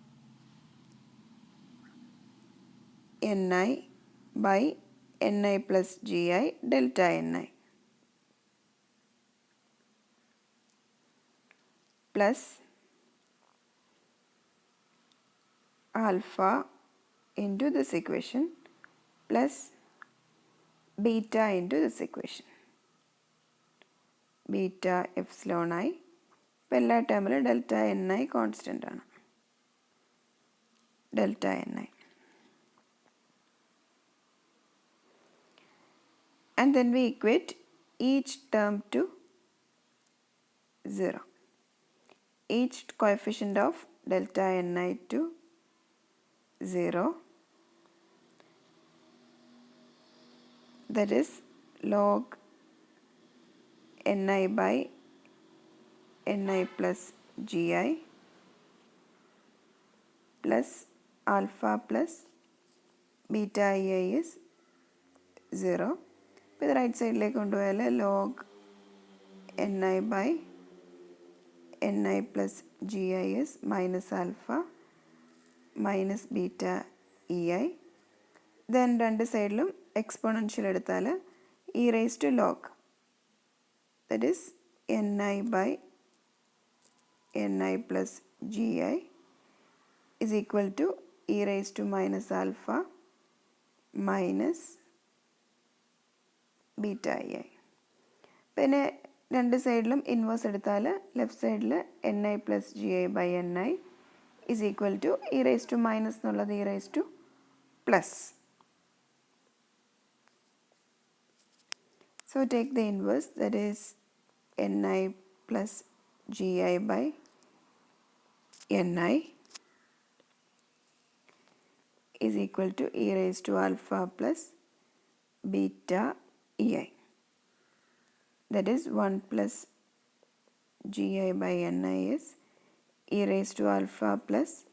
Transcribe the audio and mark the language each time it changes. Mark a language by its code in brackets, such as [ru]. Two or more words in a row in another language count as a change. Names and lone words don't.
[en] Ni by Ni plus Gi delta Ni plus alpha into this equation plus beta into this equation, beta epsilon I. [ml] ഇപ്പോൾ എല്ലാ ടേമിലും [en] delta Ni constant [ml] ആണ്, [en] delta Ni. And then we equate each term to 0. Each coefficient of delta Ni to 0. That is log ni by ni plus gi plus alpha plus beta ei is 0. [ml] ഇപ്പോൾ ഇത് റൈറ്റ് സൈഡിലേക്ക് കൊണ്ടുപോയാൽ [en] log ni by ni plus gi is minus alpha minus beta ei. [ml] ദെൻ രണ്ട് സൈഡിലും എക്സ്പോണൻഷ്യൽ എടുത്താൽ [en] e raised to log, that is ni by ni plus gi is equal to e raised to minus alpha minus beta ei. [ml] പിന്നെ രണ്ട് സൈഡിലും ഇൻവേഴ്സ് എടുത്താൽ ലെഫ്റ്റ് സൈഡിൽ [en] ni plus gi by ni is equal to e raised to minus എന്നുള്ളത് e raised to plus. So take the inverse, that is ni plus gi by ni is equal to e raised to alpha plus beta ei. That is 1 plus gi by ni is e raised to alpha plus